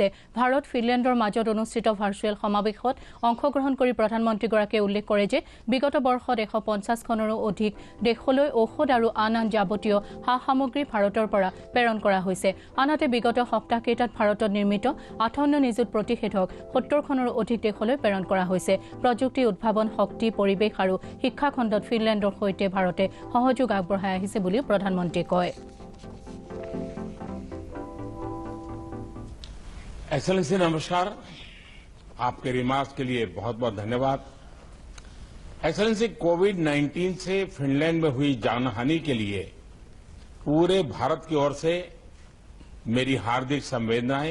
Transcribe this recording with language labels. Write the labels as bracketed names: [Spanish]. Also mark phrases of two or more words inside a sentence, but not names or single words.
[Assamese] ভাৰত ফিনলেণ্ডৰ মাজত অনুষ্ঠিত ভাৰ্চুৱেল সমাৱেশত অংশগ্ৰহণ কৰি প্ৰধানমন্ত্ৰীগৰাকীয়ে উল্লেখ কৰে যে বিগত বৰ্ষত 150খনৰো অধিক দেশলৈ ঔষধ আৰু আন যাৱতীয় সা সামগ্ৰী ভাৰতৰ পৰা প্ৰেৰণ কৰা হৈছে। আনহাতে বিগত সপ্তাহকেইটাত ভাৰতত নিৰ্মিত 58 নিযুত প্ৰতিষেধক 70খনৰো অধিক দেশলৈ প্ৰেৰণ কৰা হৈছে। প্ৰযুক্তি উদ্ভাৱন শক্তি পৰিৱেশ আৰু শিক্ষা খণ্ডত ফিনলেণ্ডৰ সৈতে ভাৰতে সহযোগ আগবঢ়াই আহিছে বুলি প্ৰধানমন্ত্ৰীয়ে কয়। [Hindi] एक्सेलेंसी नमस्कार, आपके रिमार्क्स के लिए बहुत बहुत धन्यवाद। एक्सेलेंसी, कोविड-19 से फिनलैंड में हुई जानहानि के लिए पूरे भारत की ओर से मेरी हार्दिक संवेदनाएं।